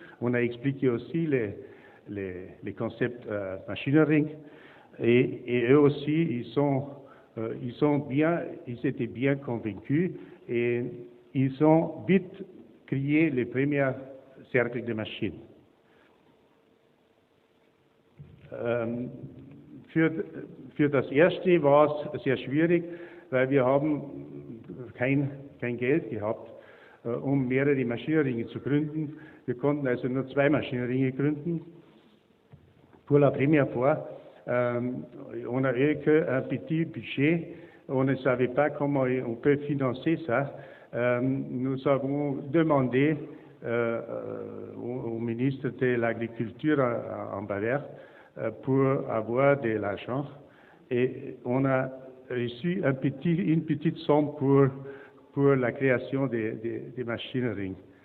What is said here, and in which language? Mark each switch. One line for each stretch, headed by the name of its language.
French: On a expliqué aussi les concepts machinerie et eux aussi ils étaient bien convaincus et ils ont vite créé les premiers cercles de machines.
German: Für das erste war es sehr schwierig, weil wir haben kein Geld gehabt, um mehrere Maschinenringe zu gründen. Wir konnten also nur 2 Maschinenringe gründen.
French: Pour la première fois, on a eu qu'un petit budget, on ne savait pas comment on peut financer ça. Nous avons demandé au ministre de l'Agriculture en Bavière pour avoir de l'argent et on a reçu une petite somme pour la création des machineries.